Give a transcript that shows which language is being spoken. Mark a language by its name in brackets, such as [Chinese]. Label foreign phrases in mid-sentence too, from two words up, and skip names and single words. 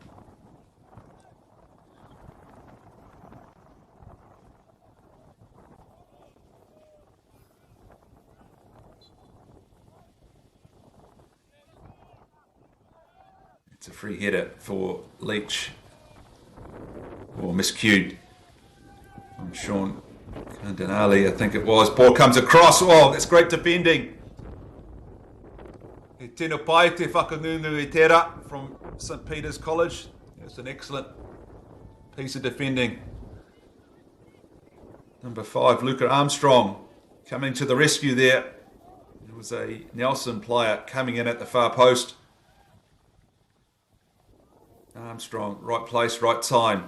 [English] It's a free header for Leach. Or miscued from Sean And Denali, I think it was. Ball comes across. Oh, that's great defending. [Māori] E tino pai te whakangungu I tera from St. Peter's College. [English] It's an excellent piece of defending. Number 5, Luca Armstrong, coming to the rescue there. It was a Nelson player coming in at the far post. Armstrong, right place, right time.